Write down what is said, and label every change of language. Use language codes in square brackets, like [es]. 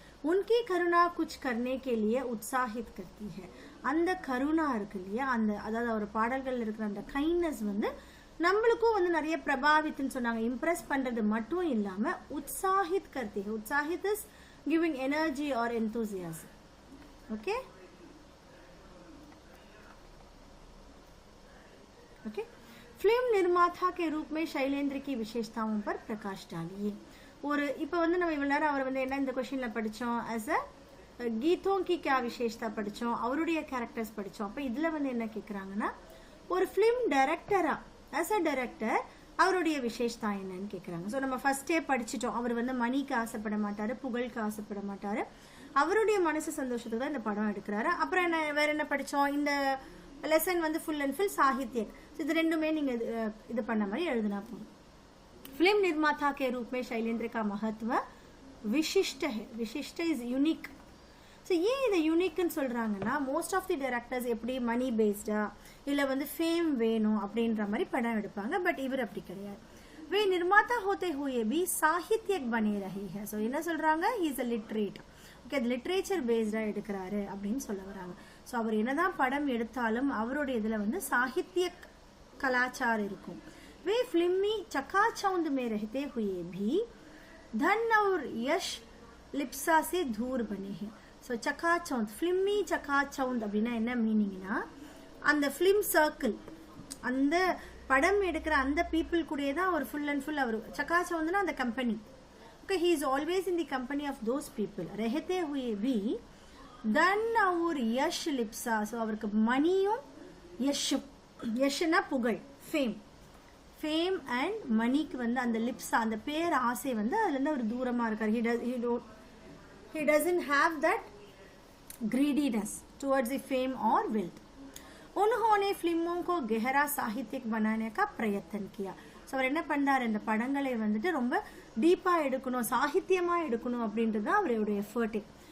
[hi] उनकी करुणा कुछ करने के लिए उत्साहित करती है. [ta] அந்த கருணா இருக்கு இல்லையா, அந்த அதாவது ஒரு பாடல்கள் இருக்கிற அந்த கைண்ட்னஸ் வந்து நம்மளுக்கும் வந்து நிறைய பிரபாவித்துன்னு சொன்னாங்க. இம்ப்ரெஸ் பண்றது மட்டும் இல்லாம [hi] உற்சாஹித் கர்த்தி. [en] உற்சாஹித் is giving energy or enthusiasm. [hi] Okay okay, film निर्माता के रूप में शैलेंद्र की विशेषताओं पर प्रकाश डालिए. [ta] ஒரு இப்போ வந்து நம்ம இவ்வளவு நேரம் அவர் வந்து என்ன இந்த क्वेश्चनல படிச்சோம், as a [hi] गीतों की क्या विशेषता [ta] படிச்சோம், அவருடைய கேரக்டர்ஸ் படிச்சோம். அப்ப இதுல வந்து என்ன கேக்குறாங்கன்னா ஒரு ஃபிலிம் டைரக்டரா, as a director அவருடைய விசேஷதா என்னன்னு கேக்குறாங்க. சோ நம்ம ஃபர்ஸ்டே படிச்சிட்டோம், அவர் வந்து மணிக்கு ஆசைப்பட மாட்டாரு, புகழுக்கு ஆசைப்பட மாட்டாரு, அவருடைய மனசு சந்தோஷத்துக்கு தான் இந்த படம் எடுக்கிறாரு. அப்புறம் என்ன வேற என்ன படிச்சோம், இந்த லெசன் வந்து ஃபுல் அண்ட் ஃபுல் சாகித்யக். இது ரெண்டுமே நீங்க இது பண்ண மாதிரி எழுதினா போதும். [hi] फिल्म निर्माता के रूप में शैलेंद्र का महत्व विशिष्ट है. [en] विशिष्ट is unique. [ta] ஸோ ஏன் இதை யூனிக்னு சொல்கிறாங்கன்னா, [en] most of the directors [ta] எப்படி மணி பேஸ்டா இல்லை வந்து ஃபேம் வேணும் அப்படின்ற மாதிரி படம் எடுப்பாங்க. பட் இவர் அப்படி கிடையாது. [hi] வே நிர்மாதா ஹோते हुए भी साहित्यिक बने रही है. [ta] ஸோ என்ன சொல்கிறாங்க, இஸ் அ லிட்ரேட். ஓகே, அது லிட்ரேச்சர் பேஸ்டாக எடுக்கிறாரு அப்படின்னு சொல்ல வராங்க. ஸோ அவர் என்னதான் படம் எடுத்தாலும் அவருடைய இதில் வந்து சாகித்ய கலாச்சாரம் இருக்கும். [hi] वे फिल्मी चकाचौंध में रहते हुए भी धन और यश लिप्सा से दूर बने हैं. [ta] ஸோ சக்காச்சவுந்த், ஃபிலிமி சக்காச்சவுந்த் அப்படின்னா என்ன மீனிங்னா, அந்த ஃபிலிம் சர்க்கிள், அந்த படம் எடுக்கிற அந்த பீப்புள் கூடயே தான் அவர் ஃபுல் அண்ட் ஃபுல். அவர் சக்காச்சவுந்த்னா அந்த company. Okay, [en] He is always in the company of those people. [hi] ரெஹத்தே ஹுயே B தன் और யஷ் லிப்சா. [ta] ஸோ அவருக்கு மணியும் யஷும், யஷ்னா புகழ், ஃபேம் அண்ட் மணிக்கு வந்து அந்த லிப்ஸா, அந்த பேர் ஆசை வந்து அதுலேருந்து அவர் தூரமாக இருக்கார். [en] he doesn't have that greediness towards the fame or wealth. [hi] उन्होंने फिल्मों को गहरा साहित्यिक बनाने का प्रयत्न किया. [ta] ஸோ அவர் என்ன பண்ணார், இந்த படங்களை வந்துட்டு ரொம்ப டீப்பாக எடுக்கணும், சாகித்யமாக எடுக்கணும் அப்படின்றது தான் அவருடைய எஃபர்ட்டே.